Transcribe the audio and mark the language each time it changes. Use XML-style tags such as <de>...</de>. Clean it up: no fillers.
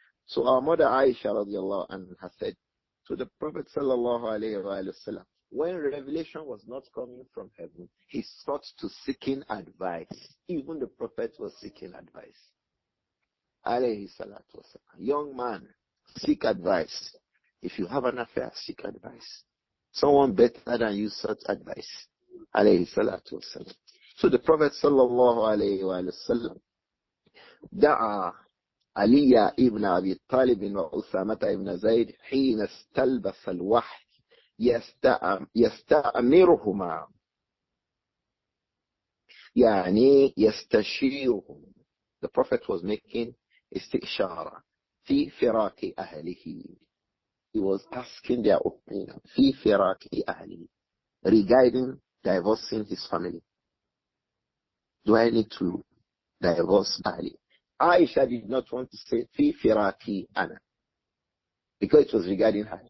<en>So our mother Āishah</en> <ar>radiallahu anha</ar> <en>said to the Prophet</en> <ar>sallallahu alayhi wa sallam,</ar> <en>when revelation was not coming from heaven, he sought to seeking advice. Even the Prophet was seeking advice.</en> <ar>Alayhi salatu wasalam.</ar> <en>Young man, seek advice. If you have an affair, seek advice. Someone better than you sought advice.</en> <ar>Alayhi salatu wasalam.</ar> <en>So the Prophet</en> <ar>sallallahu alayhi wa sallam دعا علي ابن أبي طالب وأسامة ابن زيد حين استلبس الوحي يستأمرهما, يعني يستشيرهم.</ar> <en>The Prophet was making</en> <ar>istishara fi firaqi ahlihi.</ar> <en>He was asking their opinion</en> <ar>fi firaqi ahlihi</ar> <en>regarding divorcing his family. Do I need to divorce Ali? Aisha did not want to say</en> <ar>fi firaqi ana</ar> <en>because it was regarding her.</en>